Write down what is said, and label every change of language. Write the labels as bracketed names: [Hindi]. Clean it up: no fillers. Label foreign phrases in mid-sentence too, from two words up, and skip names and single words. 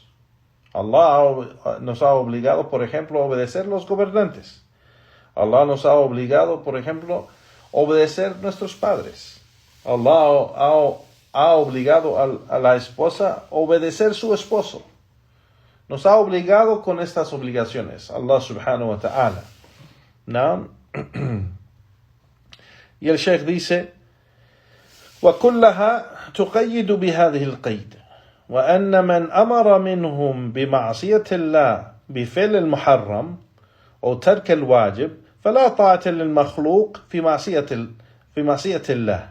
[Spanish] Allah nos ha obligado, por ejemplo, a obedecer los gobernantes. Allah nos ha obligado, por ejemplo, a obedecer nuestros padres. Allah ha obligado a la esposa a obedecer su esposo. Nos ha obligado con estas obligaciones, [Arabic] الله سبحانه وتعالى. [Spanish] ¿No? Y el Sheikh dice, [Arabic] وَكُلَّهَا تُقَيِّدُ بِهَذِهِ الْقَيْدِ وَأَنَّ مَنْ أَمَرَ مِنْهُمْ بِمَعْصِيَةِ اللَّهِ بِفِعْلِ الْمُحَرَّمِ أو ترك الواجب فلا طاعة للمخلوق في معصية الله.